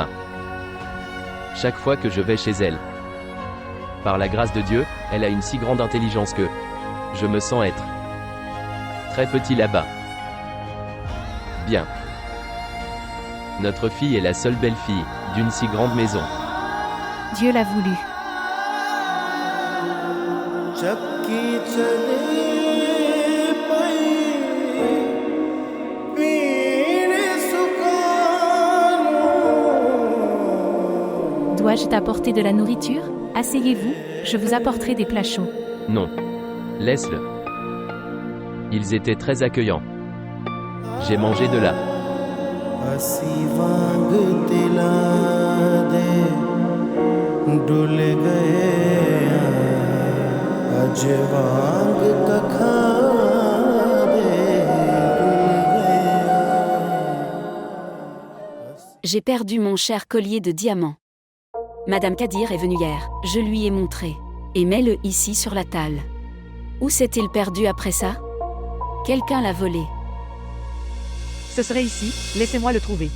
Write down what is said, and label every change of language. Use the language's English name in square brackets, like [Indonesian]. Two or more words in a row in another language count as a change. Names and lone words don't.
[French] Chaque fois que je vais chez elle. Par la grâce de Dieu, elle a une si grande intelligence que je me sens être très petit là-bas. Bien. Notre fille est la seule belle-fille d'une si grande maison. Dieu l'a voulu. [Punjabi] ਚੱਕੀ ਚਲੇ ਪਈ ਪੀਣੇ ਸੁਕਾਨੂੰ [French] Dois-je t'apporter de la nourriture? Asseyez-vous, je vous apporterai des plats chauds. Non. Laisse-le. Ils étaient très accueillants. J'ai mangé de là. [Punjabi] ਅਸੀਂ ਵਾਂਗ ਦਿਲਾਂ ਦੇ ਡੁੱਲ ਗਏ ਅੱਜ ਵਾਂਗ ਕੱਖਾਂ ਦੇ ਰੁੱਲ ਗਏ [French] J'ai perdu mon cher collier de diamants. Madame Kadir est venue hier, je lui ai montré. Et mets-le ici sur la table. Où s'est-il perdu après ça? Quelqu'un l'a volé. Ce serait ici, laissez-moi le trouver.